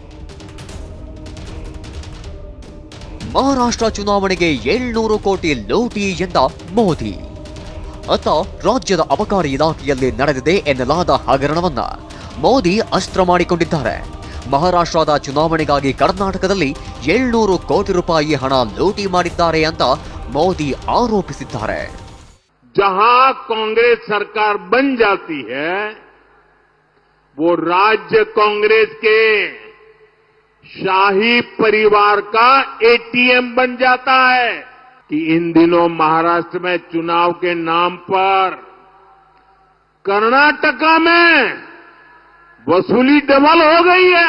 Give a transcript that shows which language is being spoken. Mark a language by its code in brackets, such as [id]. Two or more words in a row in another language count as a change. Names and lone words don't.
[kn] ಮಹಾರಾಷ್ಟ್ರ ಚುನಾವಣೆಗೆ 700 ಕೋಟಿ ಲೂಟಿ ಎಂದ ಮೋದಿ. ಅತ್ತ ರಾಜ್ಯದ ಅಬಕಾರಿ ಇಲಾಖೆಯಲ್ಲಿ ನಡೆದಿದೆ ಎನ್ನಲಾದ ಹಗರಣವನ್ನ ಮೋದಿ ಅಸ್ತ್ರ ಮಾಡಿಕೊಂಡಿದ್ದಾರೆ. ಮಹಾರಾಷ್ಟ್ರದ ಚುನಾವಣೆಗಾಗಿ ಕರ್ನಾಟಕದಲ್ಲಿ 700 ಕೋಟಿ ರೂಪಾಯಿ ಹಣ ಲೂಟಿ ಮಾಡಿದ್ದಾರೆ ಅಂತ ಮೋದಿ ಆರೋಪಿಸಿದ್ದಾರೆ. [hi] जहां कांग्रेस सरकार बन जाती है वो राज्य कांग्रेस के शाही परिवार का एटीएम बन जाता है कि इन दिनों महाराष्ट्र में चुनाव के नाम पर कर्नाटका में वसूली डबल हो गई है.